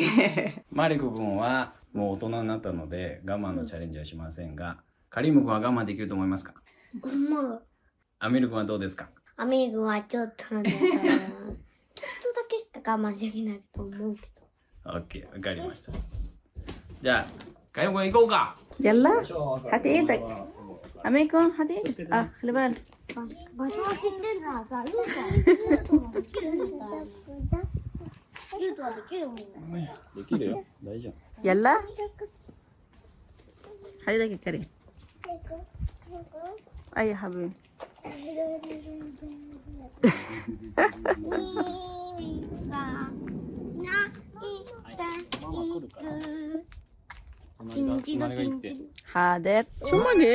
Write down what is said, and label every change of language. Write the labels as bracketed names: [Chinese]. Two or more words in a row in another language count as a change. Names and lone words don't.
[Japanese] マリク君はもう大人になったので我慢のチャレンジはしませんが、カリム君は我慢できると思いますか？アミル君はどうですか？アミル君はちょっとだからちょっとだけしか我慢できないと思うけど。 OK、わかりました。じゃあ、カリム君行こうか。 [Arabic] يلا هات ايدك. أميكم هات ايدك. خلي بالك. [Japanese] 場所は知ってんださ。ルートもできるみたい。ルートはできるもんね。できるよ。大丈夫。 [Arabic] يلا. هات ايدك يا كريم. أي حبيبي. حاضر. شو ماجي؟